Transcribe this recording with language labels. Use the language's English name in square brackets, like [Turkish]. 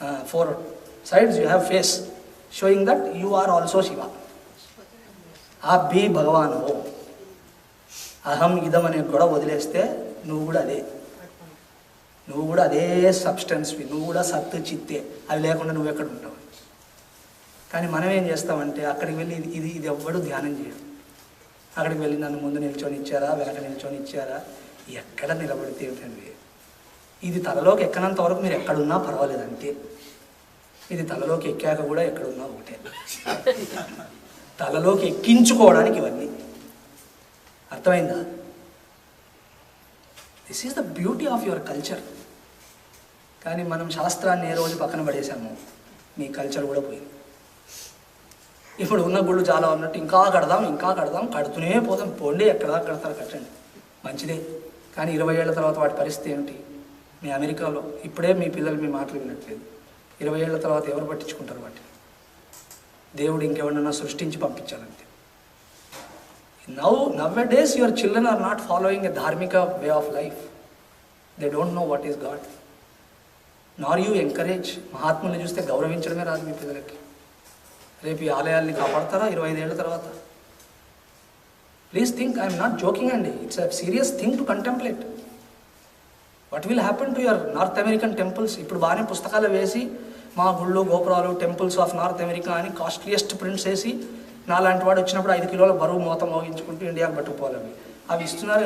[English] 4 sides you have face showing that you are also Shiva. [Telugu] ఆ B భగవాను. అహం ఇదం అనే గొడవ వదిలేస్తే నువ్వు కూడా అదే సబ్స్టెన్స్వి, నువ్వు కూడా సత్తు చిత్తే. అవి లేకుండా నువ్వు ఎక్కడ ఉంటావు? కానీ మనం ఏం చేస్తామంటే అక్కడికి వెళ్ళి ఇది ఎవ్వడు ధ్యానం చేయడు. అక్కడికి వెళ్ళి నన్ను ముందు నిల్చొని ఇచ్చారా, వెనక నిల్చొని ఇచ్చారా, ఎక్కడ నిలబడితే ఏమిటండి? ఇది తలలోకి ఎక్కనంత వరకు మీరు ఎక్కడున్నా పర్వాలేదు అంతే. ఇది తలలోకి ఎక్కాక కూడా ఎక్కడున్నా ఒకటే. తలలోకి ఎక్కించుకోవడానికి ఇవన్నీ. అర్థమైందా? [English] This is the beauty of your culture. [Telugu] కానీ మనం శాస్త్రాన్ని ఏ రోజు పక్కన పడేసాము, మీ కల్చర్ కూడా పోయింది. ఇప్పుడు ఉన్న గుళ్ళు చాలా ఉన్నట్టు ఇంకా కడదాం, కడుతూనే పోదాం. పోండి, ఎక్కడ కడతారు కట్టండి, మంచిదే. కానీ 20 ఏళ్ల తర్వాత వాటి పరిస్థితి ఏమిటి? మీ అమెరికాలో ఇప్పుడే మీ పిల్లలు మీ మాటలు వినట్లేదు. 20 ఏళ్ల తర్వాత ఎవరు పట్టించుకుంటారు వాటిని? దేవుడు ఇంకెవరన్నా సృష్టించి పంపించాలంతే. [English] Nowadays your children are not following a dharmika way of life. They don't know what is God. Nor you encourage. [Telugu] మహాత్ముల్ని చూస్తే గౌరవించడమే రాదు మీ పిల్లలకి. రేపు ఈ ఆలయాల్ని కాపాడతారా 25 ఏళ్ల తర్వాత? [English] Please think, I'm not joking అండి. It's a serious thing to contemplate. What will happen to your North American temples? [Telugu] ఇప్పుడు బాగానే పుస్తకాలు వేసి మా గుళ్ళు గోపురాలు టెంపుల్స్ ఆఫ్ నార్త్ అమెరికా అని కాస్ట్లీయెస్ట్ ప్రింట్స్ వేసి, నాలాంటి వాడు వచ్చినప్పుడు 5 కిలోల బరువు మూత మోగించుకుంటూ ఇండియాకి పట్టుకుపోవాలి. అవి ఇస్తున్నారు.